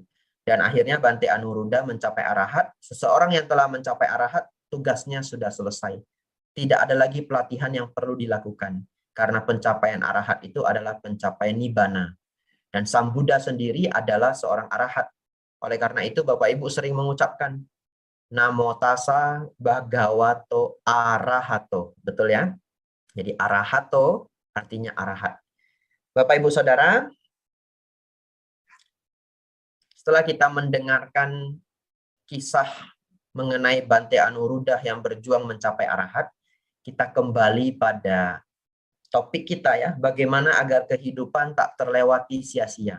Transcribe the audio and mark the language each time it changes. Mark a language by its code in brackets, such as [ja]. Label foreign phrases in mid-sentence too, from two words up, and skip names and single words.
[id] Dan akhirnya Bante Anuruddha mencapai arahat. Seseorang yang telah mencapai arahat, tugasnya sudah selesai. Tidak ada lagi pelatihan yang perlu dilakukan. Karena pencapaian arahat itu adalah pencapaian nibbana. Dan Sang Buddha sendiri adalah seorang arahat. Oleh karena itu Bapak Ibu sering mengucapkan [pi] Namo tassa bhagavato arahato. [id] Betul ya? Jadi arahato artinya arahat. Bapak Ibu Saudara, setelah kita mendengarkan kisah mengenai Bante Anuruddha yang berjuang mencapai arahat, kita kembali pada topik kita ya, bagaimana agar kehidupan tak terlewati sia-sia.